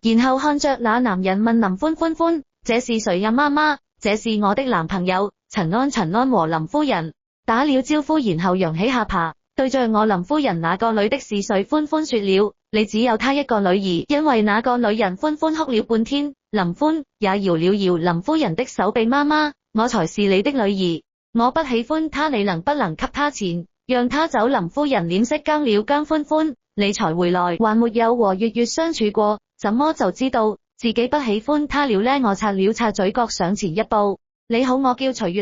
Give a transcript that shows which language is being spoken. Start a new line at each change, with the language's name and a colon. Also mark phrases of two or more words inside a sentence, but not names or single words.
Chinese: 然後看着那男人問林歡，歡歡，這是誰呀？媽媽，這是我的男朋友陳安。陳安和林夫人打了招呼，然後揚起下巴對着我，林夫人那個女的是誰？歡歡說了，你只有她一個女兒。因為那個女人，歡歡哭了半天。林歡也搖了搖林夫人的手臂，媽媽，我才是你的女兒，我不喜歡她，你能不能給她錢讓她走？林夫人臉色僵了僵，歡歡，你才回來還沒有和月月相處過，怎麼就知道自己不喜歡她了呢？我擦了擦嘴角，上前一步，你好，我叫徐月。